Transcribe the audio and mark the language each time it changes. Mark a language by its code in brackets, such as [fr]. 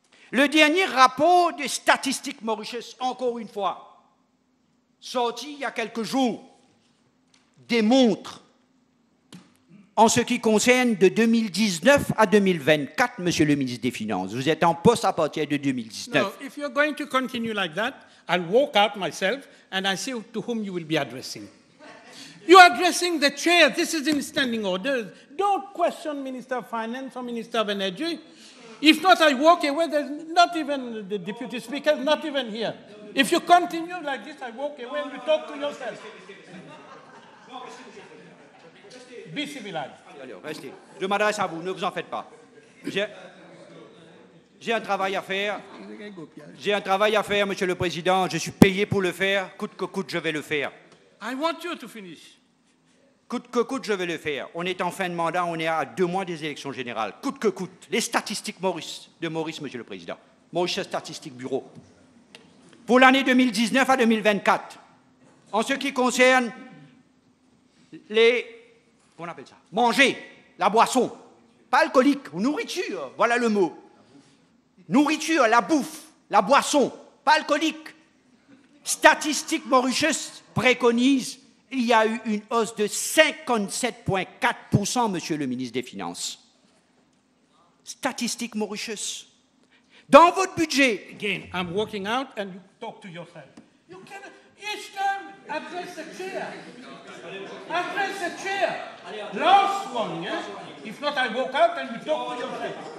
[fr] Le dernier rapport des statistiques Mauritius, encore une fois, sorti il y a quelques jours, démontre, en ce qui concerne de 2019 à 2024, Monsieur le ministre des Finances, vous êtes en poste à partir de 2019. [en] No, if you're going to continue like that, I'll walk out myself and I see to whom you will be addressing. You're addressing the chair. This is in standing orders. Don't question Minister of Finance or Minister of Energy. If not, I walk away. There's not even the deputy speaker, not even here. If you continue like this, I walk away and you talk to yourself. Be civilized. [fr] Allez, restez. Je m'adresse à vous, ne vous en faites pas. J'ai un travail à faire. J'ai un travail à faire, Monsieur le Président. Je suis payé pour le faire. Coûte que coûte, je vais le faire. [en] I want you to finish. [fr] Coûte que coûte, je vais le faire. On est en fin de mandat, on est à 2 mois des élections générales. Coûte que coûte. Les statistiques de Maurice, Monsieur le Président. Maurice Statistique Bureau. Pour l'année 2019 à 2024, en ce qui concerne les... Comment on appelle ça? Manger, la boisson, pas alcoolique, nourriture, voilà le mot. Nourriture, la bouffe, la boisson, pas alcoolique. Statistique Mauritius préconise, il y a eu une hausse de 57,4%, Monsieur le ministre des Finances. Statistique Mauritius. Dans votre budget... [en] Again, I'm walking out and you talk to yourself. You cannot, each time, address the chair. Address the chair. Last one, yes? If not, I walk out and you talk to yourself.